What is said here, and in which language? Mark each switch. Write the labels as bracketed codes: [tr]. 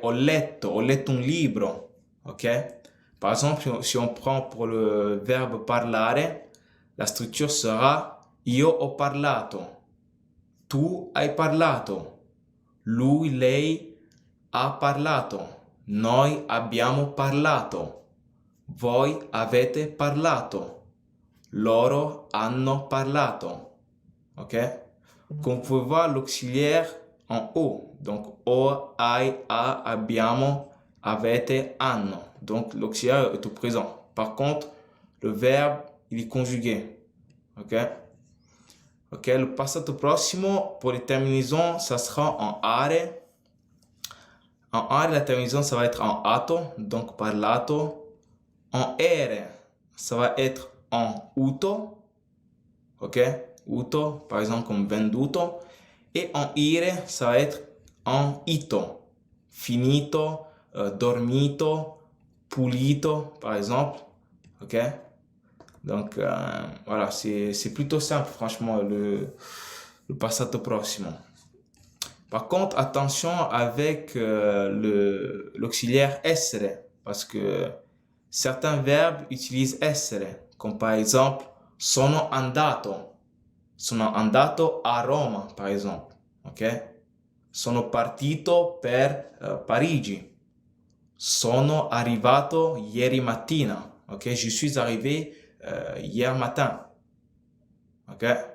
[it] Ho letto un libro, ok? [fr] Par exemple, si on prend pour le verbe parlare, la structure sera [it] io ho parlato, tu hai parlato, lui, lei ha parlato, noi abbiamo parlato, voi avete parlato, loro hanno parlato. Ok? [fr] Comme vous pouvez voir l'auxiliaire en O. [it] Donc, o, ai, a, abbiamo, avete, hanno. [fr] Donc, l'auxiliaire est au présent. Par contre, le verbe, il est conjugué. Ok? Ok, le passato prossimo, pour les terminaisons, ça sera en are. En are, la terminaison, ça va être en ato, donc parlato. En ere, ça va être en uto. Ok? Uto, par exemple, comme venduto. Et en ire, ça va être en ito. [it] Finito, dormito, pulito, [fr] par exemple. [it] Ok? [fr] Donc, voilà, c'est plutôt simple, franchement, le passato prossimo. Par contre, attention avec l'auxiliaire essere, parce que certains verbes utilisent essere, comme par exemple [it] sono andato. Sono andato a Roma, [fr] par exemple. [it] Ok? Sono partito per Parigi. Sono arrivato ieri mattina. Ok? [fr] Je suis arrivé hier matin. Ok?